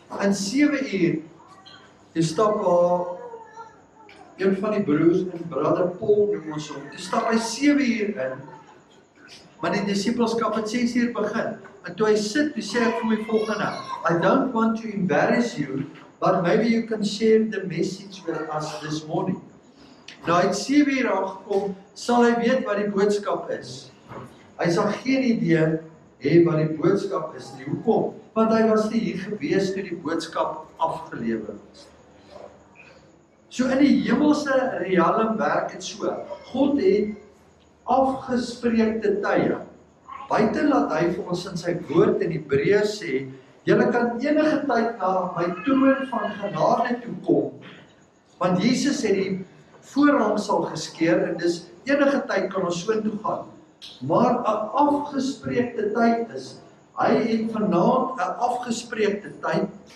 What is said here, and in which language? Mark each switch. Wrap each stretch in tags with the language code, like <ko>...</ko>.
<af>In 7 uur, die stap waar een van die broers en brother Paul noem ons hom, die stap hy 7 uur in, maar die disippelskap het 6 uur begin. En toe hy sit, toe sê ek vir my volgende,</af> <en>I don't want to embarrass you, but maybe you can share the message with us this morning.</en> <af>Nou hy het 7 uur aangekom, sal hy weet wat die boodskap is. Hy sal geen idee hê wat die boodskap is nie. Hoekom? Want hy was nie hier gewees toe die boodskap afgelewer is. So in die hemelse riekalm werk het so. God het afgespreekte tye. Buite laat hy vir ons in sy woord in Hebreërs sê, julle kan enige tyd na my troon van genade toe kom, want Jesus het die voorhangsel geskeur en dis enige tyd kan ons so toe gaan. Maar 'n afgespreekte tyd is, hy het vanaand 'n afgespreekte tyd.</af>